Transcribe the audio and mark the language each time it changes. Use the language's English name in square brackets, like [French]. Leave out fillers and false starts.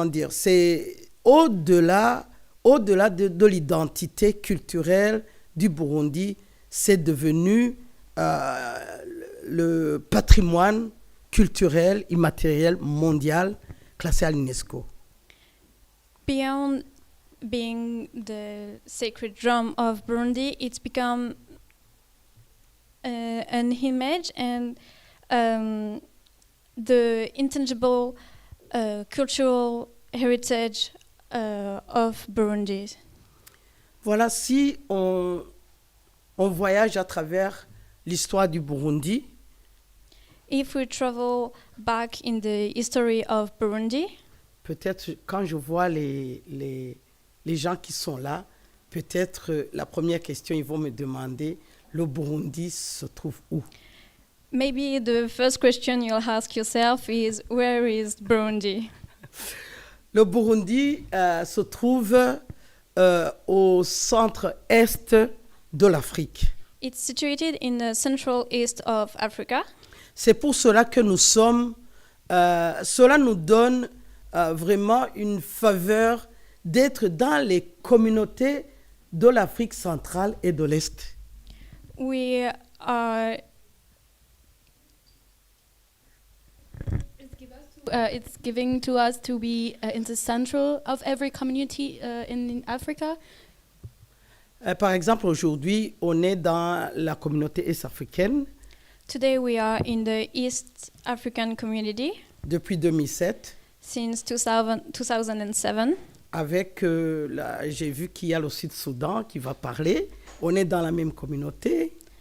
[French] c'est au-delà de l'identité culturelle du Burundi, c'est devenu le patrimoine culturel immatériel mondial classé à l'UNESCO. [English] Beyond being the sacred drum of Burundi, it's become an image and the intangible cultural heritage of Burundi. [French] Voilà, si on voyage à travers l'histoire du Burundi, [English] if we travel back in the history of Burundi, [French] peut-être quand je vois les gens qui sont là, peut-être la première question, ils vont me demander, le Burundi se trouve où? [English] Maybe the first question you'll ask yourself is, where is Burundi? [French] Le Burundi se trouve au centre-est de l'Afrique. [English] It's situated in the central east of Africa. [French] C'est pour cela que nous sommes, cela nous donne vraiment une faveur d'être dans les communautés de l'Afrique centrale et de l'Est. [English] We are It's giving to us to be in the central of every community in Africa. [French] Par exemple, aujourd'hui, on est dans la communauté est-africaine. [English] Today we are in the East African community [French] depuis 2007. [English] since 2007. [French] Avec, j'ai vu qu'il y a le Sud-Soudan qui va parler. On est dans la même communauté,